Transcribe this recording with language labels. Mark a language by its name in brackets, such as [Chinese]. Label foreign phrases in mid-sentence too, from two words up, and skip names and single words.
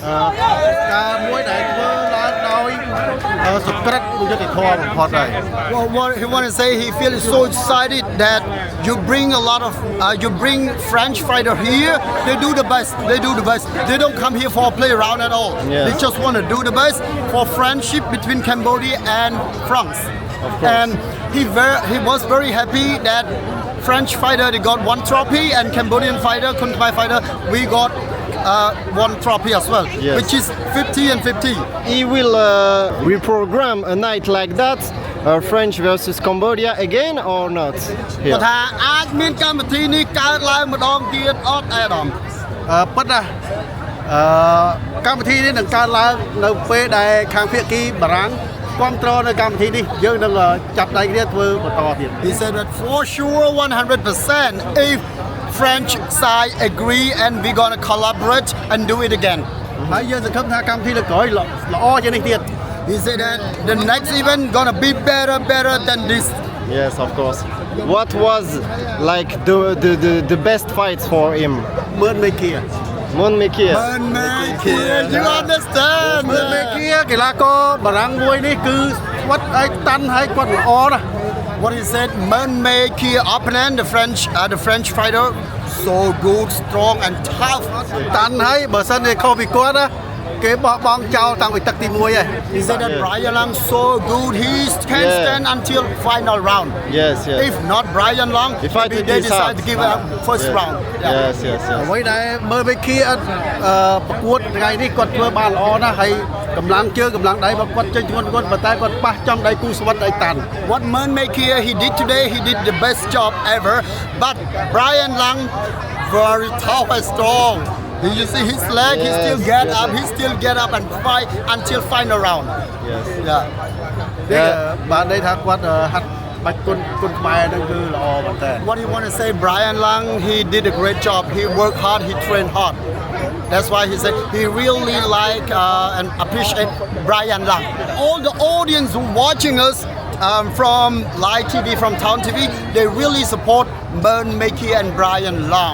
[Khmer] ការមួយដែលធ្វើឡើងដោយសុក្រិតយុត្តិធម៌បំផុតហើយ [English] What he want to say, he feels so excited that you bring a lot of, you bring French fighter here. They do the best. They do the best. They don't come here for a play around at all. Yeah. They just want to do the best for friendship between Cambodia and France. And he was very happy that French fighter they got one trophy and Cambodian fighter, Khun Thai fighter, we got one trophy as well, Yes. which is 50 and 50. He will reprogram a night like that, French versus Cambodia again or not? [Khmer] គាត់ថាអាចមានកម្មវិធីនេះកើតឡើងម្ដងទៀតអត់អាដាម ពិតណាកម្មវិធីនេះនឹងកើតឡើងនៅពេលដែលខាងភាគីបារាំងគ្រប់គ្រងនៅកម្មវិធីនេះយើងនឹងចាប់ដៃគ្នាធ្វើបន្តទៀត [English] He said that for sure 100% if French side agree and we gonna collaborate and do it again. [Khmer] ហើយយើងសង្ឃឹមថាកម្មវិធីលើកក្រោយល្អជាងនេះទៀត [English] He said that the next event gonna be better than this. Yes, of course. What was like the best fights for him? Mơn Mekia. Mơn Mekia. Mơn Mekia, you understand? [Khmer] Mơn Mekia កីឡាករបារាំងមួយនេះគឺស្វិតឲ្យតាន់ឲ្យគាត់ល្អណាស់ [English] What he said, Mơn Mekia opponent, the French fighter, so good, strong and tough. [Khmer] តាន់ហើយបើសិនជាខុសពីគាត់ណាគេបោះបង់ចោលតាំងពីទឹកទី1ហើយ [English] He said that Brian Lang so good, he can stand until final round. Yes, yes. If not Brian Lang, maybe they decide to give up first round. Yes, yes, [Khmer] អ្វីដែលមើលមេគីប្រកួតថ្ងៃនេះគាត់ធ្វើបានល្អណាស់ហើយកម្លាំងជើងកម្លាំងដៃរបស់គាត់ចេញធ្ងន់ប៉ុន្តែគាត់ប៉ះចំដៃគូស្វិតឲ្យតាន់ [English] What Mơn Mekia he did today, he did the best job ever. But Brian Lang very tough and strong. You see his leg, he still get up and fight until final round. Yes. Yeah. [Khmer] បាទន័យថាគាត់ហាត់បាច់គុណខ្មែរហ្នឹងគឺល្អមែនតើ [English] What you want to say, Brian Lang, he did a great job. He worked hard, he trained hard. That's why he said he really like and appreciate Brian Lang. All the audience who watching us from live TV, from Town TV, they really support Mơn Mekia and Brian Lang.